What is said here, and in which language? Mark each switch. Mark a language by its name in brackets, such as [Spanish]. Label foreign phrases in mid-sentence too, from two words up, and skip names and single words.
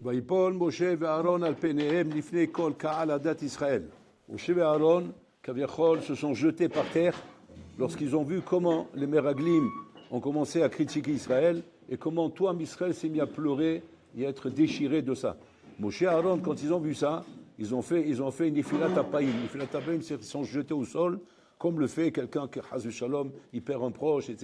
[Hebrew] ויפול משה ואהרון על פניהם לפני כל קהל עדת ישראל. [French] Moshe et Aaron, Kaviachol, se sont jetés par terre lorsqu'ils ont vu comment les Meraglim ont commencé à critiquer Israël et comment tout Israël s'est mis à pleurer et à être déchiré de ça. Moshe et Aaron, quand ils ont vu ça, ils ont fait une [Hebrew] נפילת אפיים. נפילת אפיים, [French] ils se sont jetés au sol, comme le fait quelqu'un qui, [Hebrew] חס ושלום, [French] il perd un proche, etc.